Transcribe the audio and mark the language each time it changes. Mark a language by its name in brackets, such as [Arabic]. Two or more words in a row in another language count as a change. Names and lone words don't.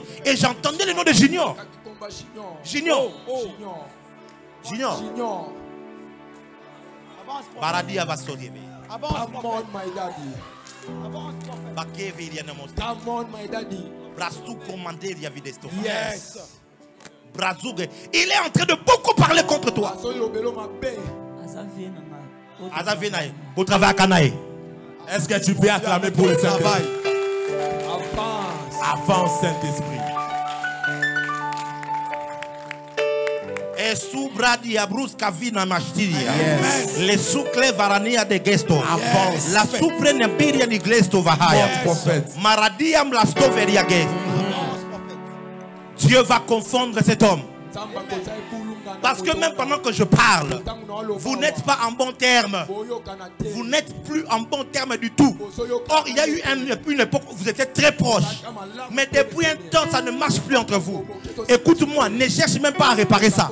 [French] Et j'entendais le nom de Junior. Junior. Junior. Baradi Avasolive. [English] Come on, my daddy. Come on, my daddy. Yes. [French] Il est en train de beaucoup parler contre toi. Est-ce que tu peux acclamer pour le Saint-Esprit? Avance, Saint-Esprit. subradi abrus kavina mastiria. Les soucle varania de gesto. La supre nembiria di glesto vahaya. Maradiam la stoveria gesto. Dieu va confondre cet homme. Parce que même pendant que je parle, vous n'êtes pas en bon terme. Vous n'êtes plus en bon terme du tout. Or, il y a eu une époque où vous étiez très proches. Mais depuis un temps, ça ne marche plus entre vous. Écoute-moi, ne cherche même pas à réparer ça.